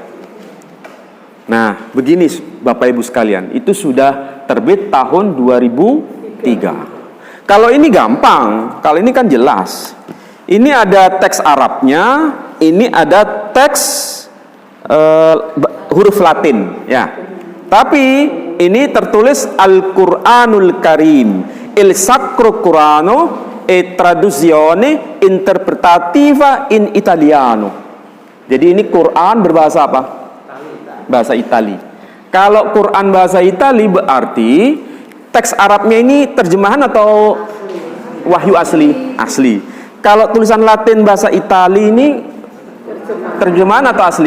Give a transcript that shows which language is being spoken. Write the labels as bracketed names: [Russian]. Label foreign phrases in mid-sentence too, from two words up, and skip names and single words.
[Indonesian] Nah, begini Bapak Ibu sekalian, itu sudah terbit tahun 2003. Kalau ini gampang, kalau ini kan jelas. Ini ada teks Arabnya, ini ada teks huruf Latin, ya. Tapi ini tertulis Al-Qur'anul Karim, [Italian] il Sacro Qur'ano e traduzione interpretativa in italiano. [Indonesian] Jadi ini Quran berbahasa apa? Bahasa Itali. Kalau Quran bahasa Itali berarti teks Arabnya ini terjemahan atau wahyu asli? Asli. Kalau tulisan Latin bahasa Itali ini terjemahan atau asli?